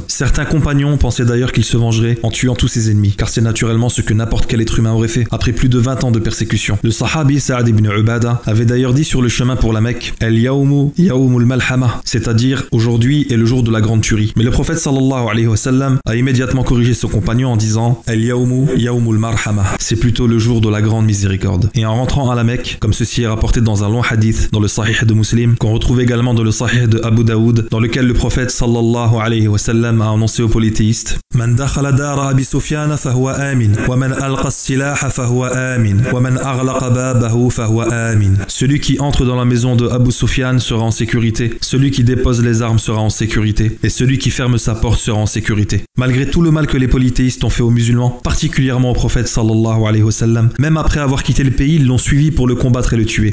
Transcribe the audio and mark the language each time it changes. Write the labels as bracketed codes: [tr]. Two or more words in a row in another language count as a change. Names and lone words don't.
[fr] Certains compagnons pensaient d'ailleurs qu'il se vengerait en tuant tous ses ennemis, car c'est naturellement ce que n'importe quel être humain aurait fait, après plus de 20 ans de persécution. Le sahabi Sa'ad ibn Ubada avait d'ailleurs dit sur le chemin pour la Mecque « [ar] اليوم يوم الملحمة », [fr] c'est-à-dire « aujourd'hui est le jour de la grande tuerie ». Mais le prophète [ar] صلى الله عليه وسلم [fr] a immédiatement corrigé son compagnon en disant « [ar] اليوم يوم المرحمة », [fr] c'est plutôt le jour de la grande miséricorde. Et en rentrant à la Mecque, comme ceci est rapporté dans un long hadith dans le Sahih de Muslim, qu'on retrouve également dans le Sahih de Abu Daoud, dans lequel le prophète [ar] صلى الله عليه وسلم [fr] a annoncé aux polythéistes [ar] من دخل دار أبي سفيان فهو آمن، ومن ألقى السلاح فهو آمن، ومن أغلق بابه فهو آمن. [fr] Celui qui entre dans la maison de Abu Sufyan sera en sécurité, celui qui dépose les armes sera en sécurité, et celui qui ferme sa porte sera en sécurité. Malgré tout le mal que les polythéistes ont fait aux musulmans, particulièrement au prophète [ar] صلى الله عليه وسلم, [fr] même après avoir quitté le pays, ils l'ont suivi pour le combattre et le tuer.